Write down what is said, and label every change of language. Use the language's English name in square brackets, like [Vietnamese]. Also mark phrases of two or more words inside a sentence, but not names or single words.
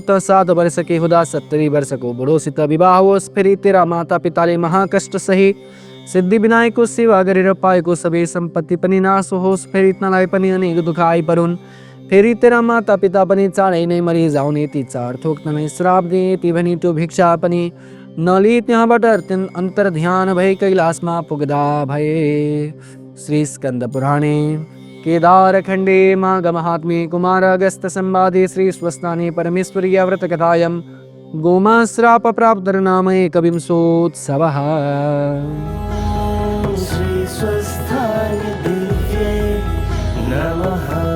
[Nepali] त 7 वर्ष के हुँदा 70 वर्षको बुढोसित विवाह होस् फेरि तेरा माता पिताले महाकष्ट सही सिद्धि विनायकको सेवा गरेर पाएको सबै सम्पत्ति पनि नाश होस् फेरि तँलाई पनि अनेक दुःख आइपरुन् फेरि तेरा माता पिता पनि चाँडै नै मरिजाउने ती 4 थोक तँलाई श्राप दिए ती भनी त्यो भिक्षा पनि नली त्यहाँबाट अन्तर ध्यान भई कैलाशमा पुग्दा भए। [Sanskrit] श्री स्कंद पुराणे केदार खंडे माघ महात्म्ये कुमार अगस्त संवादे श्री स्वस्थाने परमेश्वरीय व्रत कथायां गोमा श्राप प्राप्त नाम एकविंशोत्सवः। श्री स्वस्थाय दिव्ये नमः।